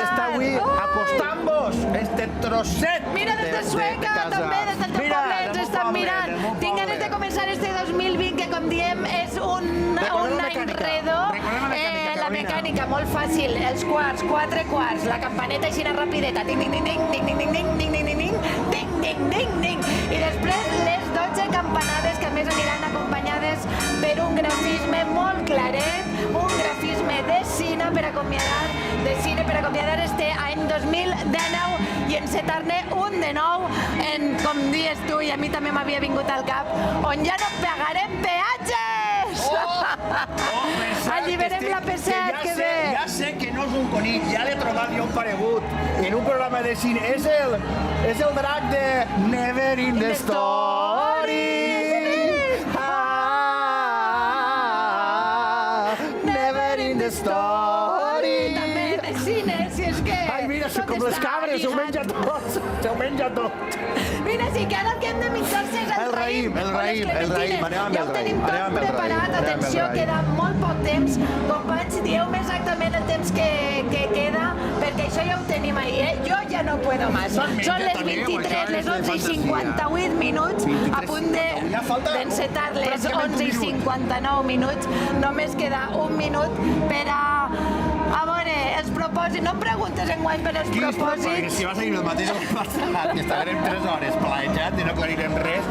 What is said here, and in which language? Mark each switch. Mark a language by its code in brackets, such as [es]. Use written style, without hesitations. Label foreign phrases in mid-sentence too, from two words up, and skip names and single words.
[ca] Està avui acostant-vos este trosset. Mira, des de Sueca, també, des del teu poble, ens estan mirant. Tinc ganes de començar este 2020, que com diem és un any redo. La mecànica, molt fàcil. Els quarts, 4 quarts, la campaneta així rapideta. Ding, ding, ding, ding, ding, ding, ding, ding, ding, ding, ding, ding, ding, ding, ding. I després les 12 campanades que a més aniran acompanyades per un grafisme molt claret, un grafisme de cine per acomiadar este any 2019 i encetar-ne un de nou, com dius tu, i a mi també m'havia vingut al cap, on ja no pagarem peatges! Alliberem la P7, que bé! Ja sé que no és un conill, ja l'he trobat jo un paregut en un programa de cine. És el drac de Never in the Story. Never in the Story. També de cine, si és que... Ai, mira, com les cabres, s'ho menja tot. Mira, sí que ara el que hem de menjar-se és el raïm. El raïm. Anem amb Ja ho el tenim raïm. tot preparat. Atenció, queda molt poc temps. Companys, dieu-me exactament el temps que queda, perquè això ja ho tenim ahir, eh? Jo ja [es] no puedo más. [ca] Són les 23, les 11 i 58 minuts, a punt d'encetar les 11 i 59 minuts. Només queda un minut per a veure, els propòsits. No em preguntes enguany per els propòsits. Perquè si va seguir el mateix el passat, que estarem 3 hores planejant i no aclarirem res.